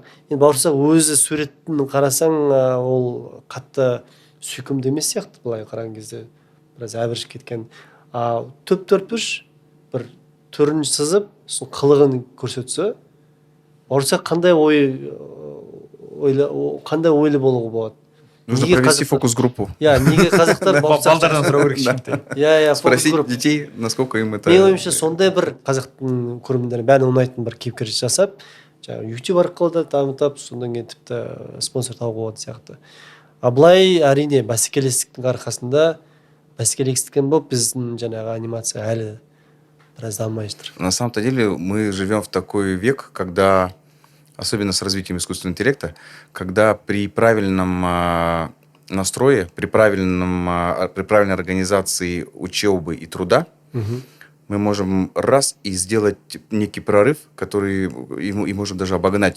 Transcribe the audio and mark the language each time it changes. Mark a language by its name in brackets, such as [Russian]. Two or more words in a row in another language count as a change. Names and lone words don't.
[Kazakh] Енді бауырсақ өзі суретін қарасаң, ол қатты сүйкімді емес сияқты, былай қараған кезде біраз әбіршіп кеткен. Төп 4-5 бір түрін сызып, сосын қылығын көрсетсе, бауырсақ қандай ойлы болуға болады? [Russian] Нужно провести фокус-группу. [Kazakh] Неге қазақтар бауырсақ балдардан сұрау керек. [Russian] Спросить детей, насколько им это... [Kazakh] Менің ойымша сондай бір қазақтың көрермендеріне бәріне ұнайтын бір кейіпкер жасап, YouTube арқылы да дамытып, содан кейін тіпті спонсор тауға болады сияқты. Былай әрине бәсекелестіктің арқасында бәсекелестіктен болып біздің жаңағы анимация әлі біраз дамымай жатыр. [Russian] На самом-то деле мы живем в такой век, когда, особенно с развитием искусственного интеллекта, когда при правильном настрое, при правильной организации учебы и труда мы можем раз и сделать некий прорыв, который и можем даже обогнать.